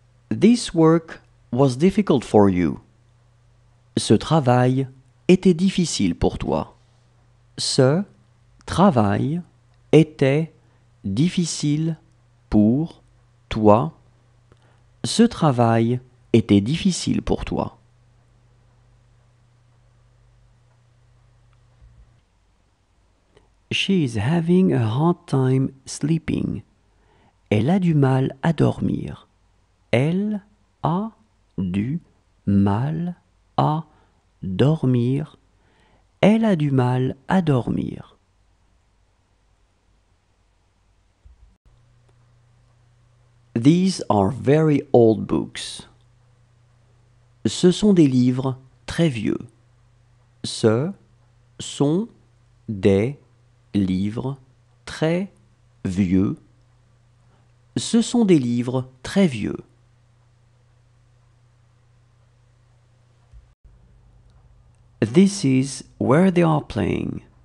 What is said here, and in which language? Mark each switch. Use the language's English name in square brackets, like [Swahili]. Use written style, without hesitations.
[English] This work was difficult for you. [French] Ce travail était difficile pour toi. Ce travail était difficile pour toi. Ce travail était difficile pour toi. [English] She is having a hard time sleeping. [French] Elle a du mal à dormir. Elle a du mal à dormir. Elle a du mal à dormir. [English] These are very old books. [French] Ce sont des livres très vieux. Ce sont des livres très vieux. Ce sont des livres très vieux. [English] This is where they are playing.